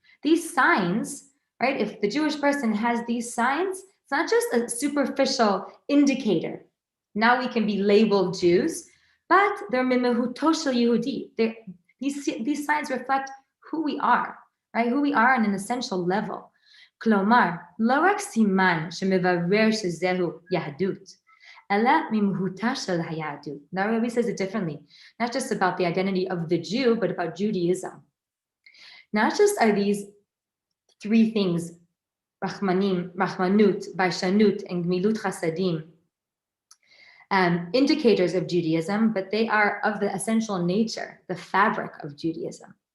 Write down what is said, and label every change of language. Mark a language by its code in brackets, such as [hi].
[en] These signs, right? If the Jewish person has these signs, it's not just a superficial indicator. Now we can be labeled Jews, but they're mimehuto shel Yehudi. These signs reflect who we are, right? Who we are on an essential level. [he] כלומר, לא רק סימן שמברר שזהו יהדות, אלא ממהותה של היהדות. [en] Now Rebbe says it differently. Not just about the identity of the Jew, but about Judaism. Not just are these three things, Rahmanut, Baishanut, and Gmilut Chasadim, indicators of Judaism, but they are of the essential nature, the fabric of Judaism.